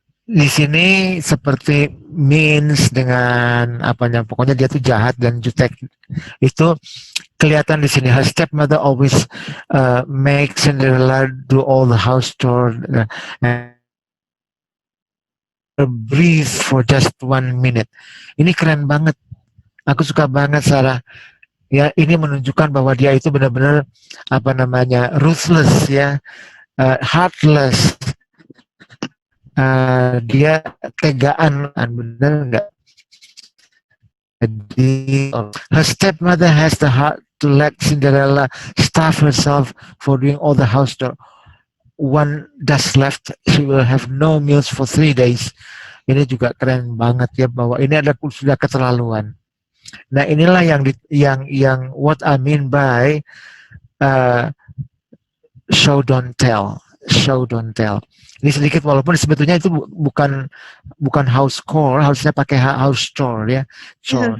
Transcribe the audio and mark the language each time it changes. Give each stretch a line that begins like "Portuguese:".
Indonesian: Di sini seperti means dengan apanya, pokoknya dia tuh jahat dan jutek. Itu kelihatan di sini.
English: Her stepmother always make Cinderella do all the house chore, breathe for just 1 minute.
Indonesian: Ini keren banget. Aku suka banget Sarah. Ya, ini menunjukkan bahwa dia itu benar-benar apa namanya, ruthless ya, heartless. Dia tegaan, benar nggak? Jadi,
English: her stepmother has the heart to let Cinderella starve herself for doing all the house chore. One dust left, she will have no meals for 3 days.
Indonesian: Ini juga keren banget ya, bahwa ini ada sudah keterlaluan. Nah, inilah yang
English: what I mean by show don't tell. Show don't tell.
Indonesian: Ini sedikit, walaupun sebetulnya itu bukan house chore, harusnya pakai house chore ya. Chore.